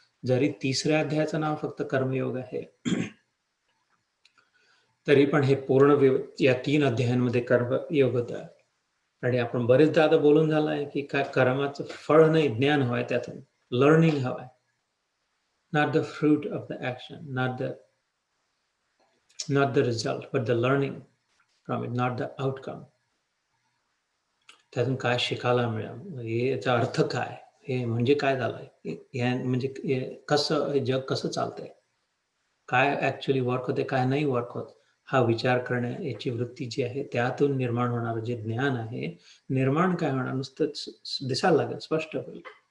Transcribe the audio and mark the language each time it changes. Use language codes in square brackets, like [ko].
[mr] जरी तिसऱ्या अध्यायाचं नाव फक्त कर्मयोग आहे तरी पण हे पूर्ण या 3 अध्यायांमध्ये कर्मयोग होता. आणि आपण बरेचदा आता बोलून झालं आहे की काय कर्माचं फळ नाही, ज्ञान हवंय त्यातून, लर्निंग हवंय. [en] Not the fruit of the action, not the result, but the learning from it, not the outcome. [mr] त्यातून काय शिकायला मिळालं, याचा अर्थ काय, हे म्हणजे काय झालंय, म्हणजे कसं हे जग कसं चालतंय, काय ऍक्च्युअली वर्क होते, काय नाही वर्क होत, हा विचार करण्या याची वृत्ती जी आहे, त्यातून निर्माण होणारं जे ज्ञान आहे, निर्माण काय होणार, नुसतं दिसायला लागेल, स्पष्ट होईल.